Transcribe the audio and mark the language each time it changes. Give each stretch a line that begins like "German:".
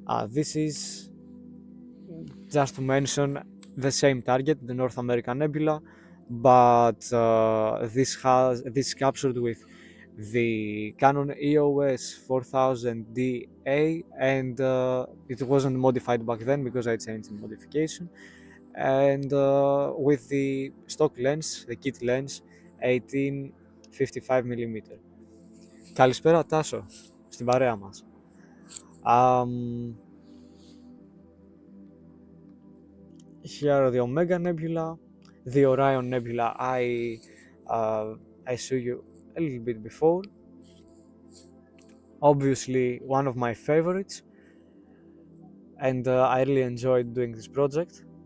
English: This is just to mention the same target, the North American Nebula, but this captured with the Canon EOS 4000 DA, and it wasn't modified back then because I changed the modification, and with the stock lens, the kit lens 18-55mm.
Greek: Καλησπέρα Τάσο, στην παρέα μας.
English: Here are the Omega Nebula, the Orion Nebula I showed you a little bit before. Obviously one of my favorites, and I really enjoyed doing this project.